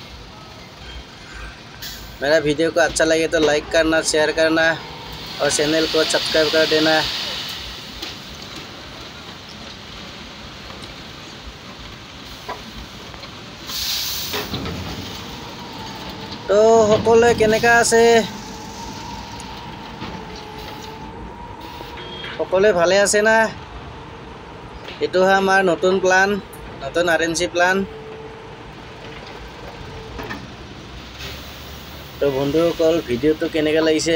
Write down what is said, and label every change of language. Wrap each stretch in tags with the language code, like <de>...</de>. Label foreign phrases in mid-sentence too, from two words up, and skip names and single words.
<hi>मेरा वीडियो को अच्छा लगे तो लाइक करना, शेयर करना और चैनल को सब्सक्राइब कर देना।</hi> <as>तो সকলোৱে কেনেকা আছে? সকলোৱে ভালে আছে না? এইটো হয় আমাৰ নতুন প্লান, নতুন আৰএনচি প্লান। তো বন্ধুসকল, ভিডিওটো কেনেকা লাগিছে?</as>